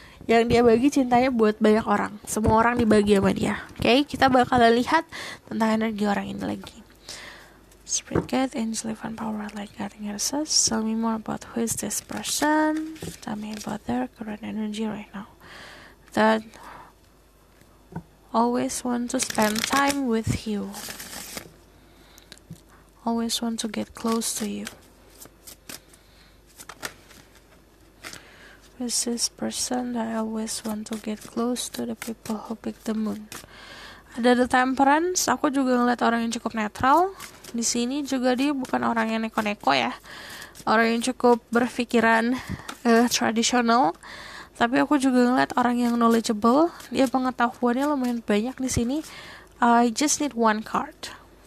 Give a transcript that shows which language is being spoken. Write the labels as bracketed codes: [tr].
[id] Yang dia bagi cintanya buat banyak orang, semua orang dibagi sama dia. Oke, kita bakal lihat tentang energi orang ini lagi. [en] Spirit guide, angel, divine power, light guiding us. Tell me more about who is this person. Tell me about their current energy right now. That always want to spend time with you. Always want to get close to you. Who is this person that always want to get close to the people who pick the moon? [id] Ada The Temperance. Aku juga ngeliat orang yang cukup netral. Di sini juga dia bukan orang yang neko-neko ya, orang yang cukup berpikiran tradisional. Tapi aku juga ngeliat orang yang knowledgeable. Dia pengetahuannya lumayan banyak di sini. [en] I just need one card.